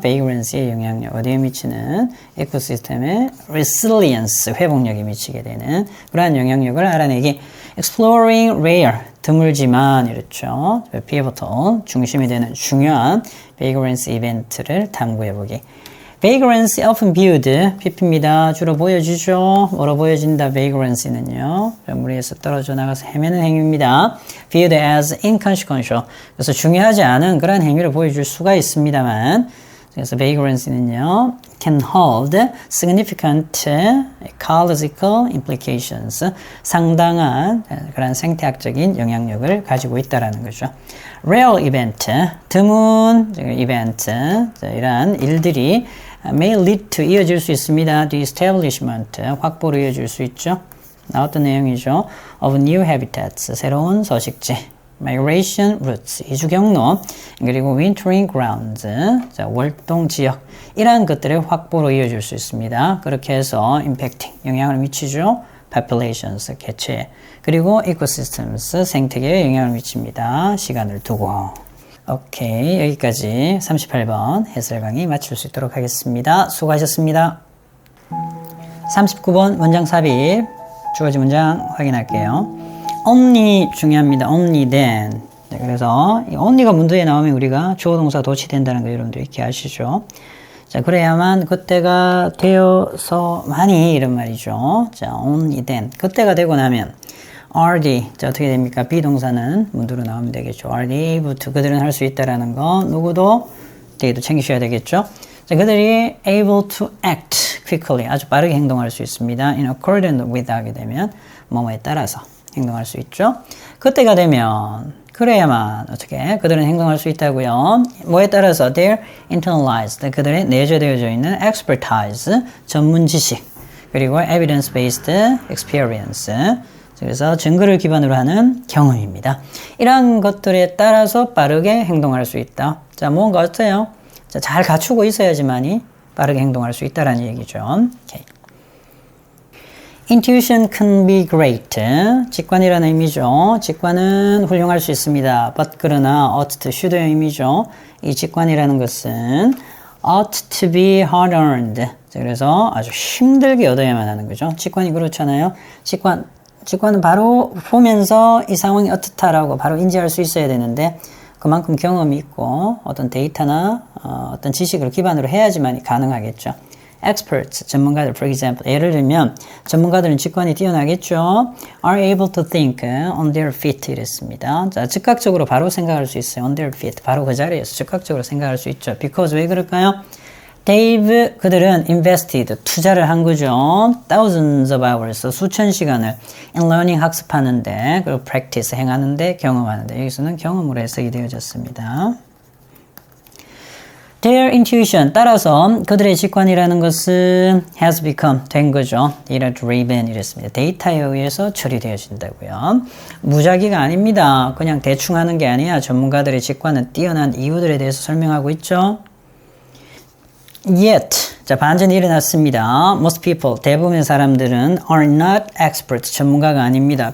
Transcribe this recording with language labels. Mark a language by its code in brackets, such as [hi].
[ko] vagrancy의 영향력. 어디에 미치는 이코시스템의 resilience, 회복력이 미치게 되는 그러한 영향력을 알아내기. [en] exploring rare, [ko] 드물지만 이렇죠. pivotal, 중심이 되는 중요한 vagrancy 이벤트를 탐구해보기. [en] vagrancy often viewed, PP입니다. [ko] 주로 보여주죠. 뭐로 보여진다, vagrancy는요. 무리에서 떨어져 나가서 헤매는 행위입니다. [en] viewed as inconsequential. [ko] 그래서 중요하지 않은 그런 행위를 보여줄 수가 있습니다만, 그래서 vagrancy는요, [en] can hold significant ecological implications. [ko] 상당한 그런 생태학적인 영향력을 가지고 있다라는 거죠. [en] rare event, [ko] 드문 이벤트, 이러한 일들이 [en] may lead to [ko] 이어질 수 있습니다. [en] the establishment, [ko] 확보로 이어질 수 있죠. 나왔던 내용이죠. [en] of new habitats, [ko] 새로운 서식지. [en] migration routes, [ko] 이주 경로, 그리고 [en] wintering grounds, [ko] 자, 월동 지역, 이러한 것들의 확보로 이어질 수 있습니다. 그렇게 해서 impacting, 영향을 미치죠. populations, 개체, 그리고 ecosystems, 생태계에 영향을 미칩니다. 시간을 두고. 오케이, 여기까지 38번 해설 강의 마칠 수 있도록 하겠습니다. 수고하셨습니다. 39번 문장 삽입, 주어진 문장 확인할게요. [en] only [ko] 중요합니다. [en] only then. [ko] 네, 그래서 이 only가 문제에 나오면 우리가 주어 동사 도치된다는 거 여러분들 이렇게 아시죠? 자, 그래야만 그때가 되어서만이 이런 말이죠. 자, [en] only then. [ko] 그때가 되고 나면 [en] are they. [ko] 자, 어떻게 됩니까? 비동사는 문두로 나오면 되겠죠. [en] are they able to. [ko] 그들은 할 수 있다라는 거. 누구도 they도 챙기셔야 되겠죠. 자, 그들이 [en] able to act quickly. [ko] 아주 빠르게 행동할 수 있습니다. [en] in accordance with [ko] 하게 되면 뭐뭐에 따라서 행동할 수 있죠. 그때가 되면 그래야만 어떻게 그들은 행동할 수 있다고요. 뭐에 따라서 [en] their internalized [ko] 그들의 내재되어져 있는 expertise 전문 지식 그리고 [en] evidence-based experience [ko] 그래서 증거를 기반으로 하는 경험입니다. 이러한 것들에 따라서 빠르게 행동할 수 있다. 자, 뭔가 어때요? 자, 잘 갖추고 있어야지만이 빠르게 행동할 수 있다라는 얘기죠. [en] 오케이. Intuition can be great. [ko] 직관이라는 의미죠. 직관은 훌륭할 수 있습니다. [en] But [ko] 그러나 [en] ought to should [ko] 의 의미죠. 이 직관이라는 것은 [en] ought to be hard earned. [ko] 그래서 아주 힘들게 얻어야만 하는 거죠. 직관이 그렇잖아요. 직관은 바로 보면서 이 상황이 어떻다라고 바로 인지할 수 있어야 되는데 그만큼 경험이 있고 어떤 데이터나 어떤 지식을 기반으로 해야지만 가능하겠죠. Experts, 전문가들, [en] for example, [ko] 예를 들면 전문가들은 직관이 뛰어나겠죠. [en] Are able to think on their feet 이랬습니다. [ko] 자, 즉각적으로 바로 생각할 수 있어요. [en] On their feet, [ko] 바로 그 자리에서 즉각적으로 생각할 수 있죠. Because 왜 그럴까요? [en] They've, [ko] 그들은 [en] invested, [ko] 투자를 한 거죠. [en] Thousands of hours, [ko] 수천 시간을 [en] in learning, [ko] 학습하는데, 그리고 practice, 행하는데, 경험하는데, 여기서는 경험으로 해석이 되어졌습니다. [en] Their intuition, [ko] 따라서 그들의 직관이라는 것은 [en] has become, [ko] 된 거죠. data-driven 이랬습니다. 데이터에 의해서 처리되어진다고요. 무작위가 아닙니다. 그냥 대충 하는 게 아니야. 전문가들의 직관은 뛰어난 이유들에 대해서 설명하고 있죠. [en] Yet, [ko] 자, 반전이 일어났습니다. [en] Most people, [ko] 대부분의 사람들은 [en] are not experts, [ko] 전문가가 아닙니다.